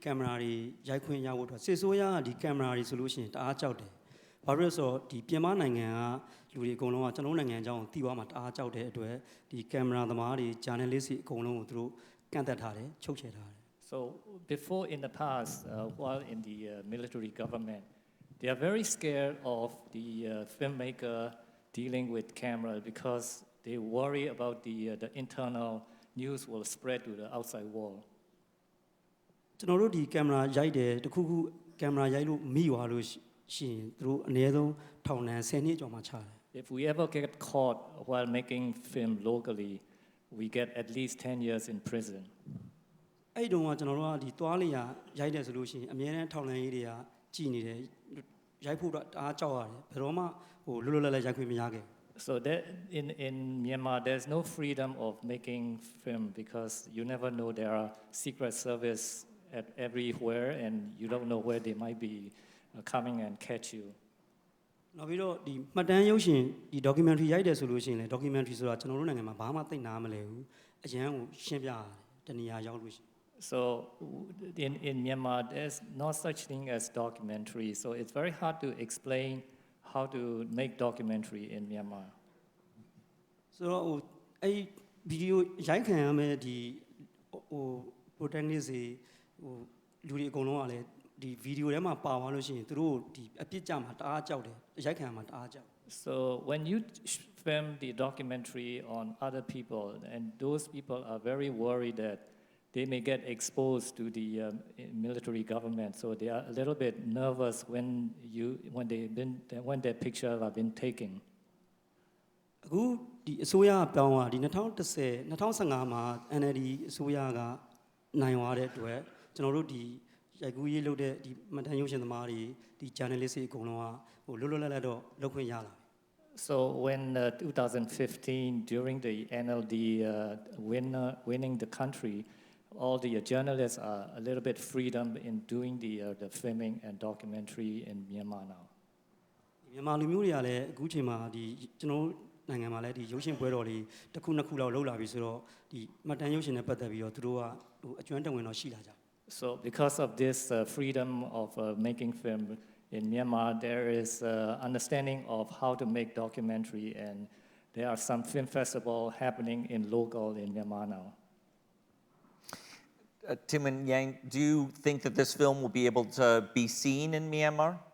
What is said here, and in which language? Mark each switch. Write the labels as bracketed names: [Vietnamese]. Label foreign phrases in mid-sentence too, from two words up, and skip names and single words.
[Burmese] င်မရာတွေရိုက်ခွင့်ရဖို့အတွက်ရှေ့ဆိုးရကဒီကင်မရာတွေဆိုလို့ရှိရင်တအားကြောက်တယ်။ဘာလို့လဲဆိုတော့ဒီပြင်ပနိုင်ငံကလူတွေအကုန်လုံးကကျွန်တော်နိုင်ငံအကြောင်းကိုသိသွားမှတအားကြောက်တဲ့အတွက်ဒီကင်မရာသမားတွေ journalist တွေအကုန်လုံးကိုသူတို့ကန့်သက်ထားတယ်ချုပ်ချယ်ထားတယ် [English] So before in the past, while in the military government, they are very scared of the filmmaker dealing with camera because they worry about the internal news will spread to the outside world. [Burmese] ကျွန်တော်တို့ဒီကင်မရာရိုက်တယ်တခုခုကင်မရာရိုက်လို့မိသွားလို့ရှိရင်သူတို့အနည်းဆုံးထောင်ဒဏ်10နှစ်ကျော်မှချတယ် [English] If we ever get caught while making film locally, we get at least 10 years in prison. [Burmese] အဲ့တုန်းကကျွန်တော်တို့ကဒီတွားလျာရိုက်တယ်ဆိုလို့ရှိရင်အများနဲ့ထောက်လန်းရေးတွေကကြည်နေတယ်ရိုက်ဖို့တော့အားကြောက်ရတယ်ဘယ်တော့မှဟိုလွတ်လွတ်လပ်လပ်ရိုက်ခွင့်မရခဲ့ [English] So that in Myanmar, there's no freedom of making film because you never know there are secret service at everywhere, and you don't know where they might be coming and catch you. [Burmese] နောက်ပြီးတော့ဒီမှတ်တမ်းရုပ်ရှင်ဒီ documentary ရိုက်တယ်ဆိုလို့ရှိရင်လေ documentary ဆိုတာကျွန်တော်တို့နိုင်ငံမှာဘာမှသိနားမလဲဘူးအရန်ကိုရှင်းပြရတယ်တနေရာရောက်လို့ရှိရင် [English] So in Myanmar, there's no such thing as documentary. So it's very hard to explain how to make documentary in Myanmar. [Burmese] ဆိုတော့ဟိုအဲ့ဗီဒီယိုရိုက်ခံရမယ်ဒီဟို protagonist ဟိုလူတွေအကုန်လုံးကလည်းဒီဗီဒီယိုထဲမှာပါသွားလို့ရှိရင်သူတို့ဒီအပြစ်ကြမှာတအားကြောက်တယ်ရိုက်ခံရမှာတအားကြောက် [English] So when you film the documentary on other people, and those people are very worried that they may get exposed to the military government, so they are a little bit nervous when their picture have been taken. [Burmese] အခုဒီအစိုးရပြောင်းသွားဒီ2015မှာ NLD အစိုးရကနိုင်သွားတဲ့အတွက်ကျွန်တော်တို့ဒီရိုက်ကူးရေးလုပ်တဲ့ဒီမှတ်တမ်းရုပ်ရှင်သမားတွေဒီ journalist တွေအကုန်လုံးကဟိုလွတ်လွတ်လပ်လပ်တော့လုပ်ခွင့်ရလာပြီ [English] So when 2015, during the NLD winning the country, all the journalists are a little bit freedom in doing the filming and documentary in Myanmar now. [Burmese] မြန်မာလူမျိုးတွေကလည်းအခုချိန်မှာဒီကျွန်တော်နိုင်ငံမှာလည်းဒီရုပ်ရှင်ပွဲတော်တွေတစ်ခုနှစ်ခုလောက်လုပ်လာပြီဆိုတော့ဒီမှတ်တမ်းရုပ်ရှင်နဲ့ပတ်သက်ပြီးတော့သူတို့ကဟိုအကျွမ်းတဝင်တော့ရှိလာကြ [English] So because of this freedom of making film in Myanmar, there is understanding of how to make documentary, and there are some film festival happening in local in Myanmar now. Tin Win Naing, do you think that this film will be able to be seen in Myanmar?